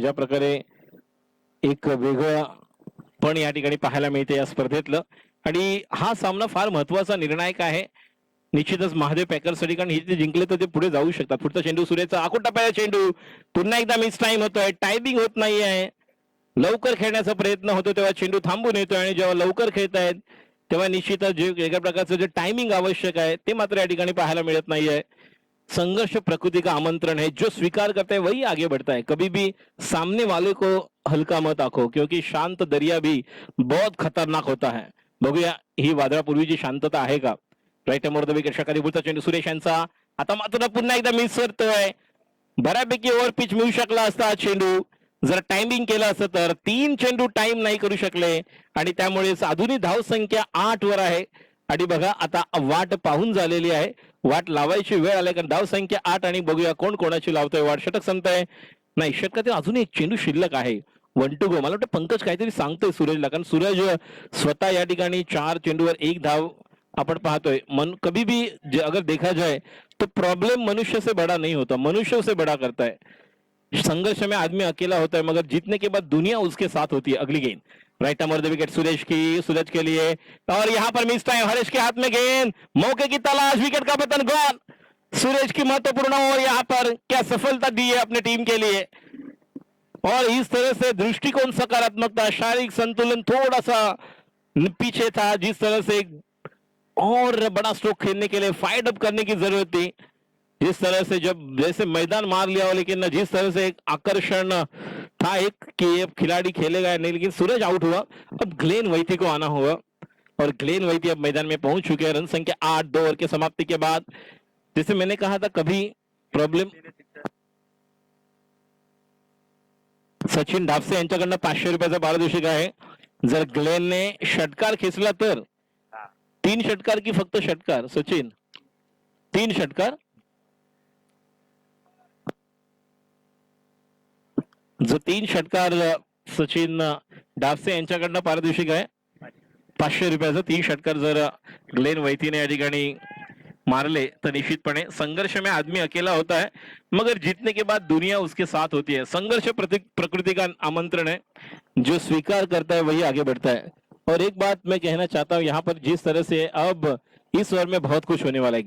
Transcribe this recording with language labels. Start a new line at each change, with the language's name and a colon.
Marathi: ज्या प्रकारे एक वेगळं पण या ठिकाणी पाहायला मिळते या स्पर्धेतलं आणि हा सामना फार महत्वाचा निर्णायक आहे निश्चितच महादेव पॅकर्ससाठी, कारण हे जिंकले तर ते पुढे जाऊ शकतात. पुढचा चेंडू सुरेशचा. आखून टप्प्याचा चेंडू. पुन्हा एकदा मिस टाइम होतोय. टायमिंग होत नाहीये. लवकर खेळण्याचा प्रयत्न होतो तेव्हा चेंडू थांबून येतोय आणि जेव्हा लवकर खेळतायत तेव्हा निश्चितच जे वेगळ्या प्रकारचं जे टायमिंग आवश्यक आहे ते मात्र या ठिकाणी पाहायला मिळत नाहीये.
Hindi: संघर्ष प्रकृति का आमंत्रण है. जो स्वीकार करता है वही आगे बढ़ता है. कभी भी सामने वाले को हल्का मत आखो, क्योंकि शांत दरिया भी बहुत खतरनाक होता है.
Marathi: बघूया ही वादळापूर्वीची शांतता आहे का. Right more the wicket. षटकाधी पुढचा चेंडू सुरेश यांचा. आता मात्र पुन्हा एकदा मिस करतोय. बऱ्यापैकी ओव्हर पिच मिळू शकला असता चेंडू जर टायमिंग केलं असतं तर. 3 चेंडू टाइम नाही करू शकले आणि त्यामुळे अजूनही धावसंख्या 8 वर आहे. आणि बघा आता वाट पाहून झालेली आहे. वाट लावायची वेळ आली कारण धावसंख्या 8 आणि बघूया कोण कोणाची लावतोय वाट. षटक संपतंय. नाही, षटकातील अजून एक चेंडू शिल्लक आहे. 1 to go. मला वाटतं पंकज काहीतरी सांगतोय सूरजला, कारण सूरज स्वतः या ठिकाणी 4 चेंडूवर 1 धाव आपण पाहतोय.
Hindi: कभी भी अगर देखा जाए तो प्रॉब्लम मनुष्य से बड़ा नहीं होता, मनुष्य से बड़ा करता है. संघर्ष में आदमी अकेला होता है मगर जीतने के बाद दुनिया उसके साथ होती है. अगली गेंद right number the wicket Suresh की. सूरज के लिए और यहाँ पर मिस टाइम. हरीश के हाथ में गेंद. मौके की तलाश. विकेट का पतन. गॉन. सूरज की महत्वपूर्ण ओवर यहाँ पर क्या सफलता दी है अपने टीम के लिए. और इस तरह से दृष्टिकोण सकारात्मकता, शारीरिक संतुलन थोड़ा सा पीछे था. जिस तरह से और बड़ा स्ट्रोक खेलने के लिए फाइट अप करने की जरूरत थी. जिस तरह से जब जैसे मैदान मार लिया हो, लेकिन जिस तरह से एक आकर्षण था एक कि अब खिलाड़ी खेलेगा नहीं, लेकिन सूरज आउट हुआ. अब ग्लेन वैथी को आना होगा. और ग्लेन वैती अब मैदान में पहुंच चुके हैं। रन संख्या 8, 2 ओवर के समाप्ति के बाद। जैसे मैंने कहा था, कभी प्रॉब्लेम
Marathi: सचिन डापसे यांच्याकडनं 500 रुपयाचा पारितोषिक आहे. जर ग्लेनने षटकार खेचला तर 3 षटकार की फक्त षटकार सचिन? 3 षटकार. जो 3 षटकार सचिन डापसे यांच्याकडनं पारितोषिक आहे 500 रुपयाचं. 3 षटकार जर ग्लेन वैतीने या ठिकाणी मारले
Hindi: तो निश्चितपणे संघर्ष में आदमी अकेला होता है मगर जीतने के बाद दुनिया उसके साथ होती है. संघर्ष प्रकृति का आमंत्रण है, जो स्वीकार करता है वही आगे बढ़ता है. और एक बात मैं कहना चाहता हूं, यहाँ पर जिस तरह से अब इस ओवर में बहुत कुछ होने वाला है.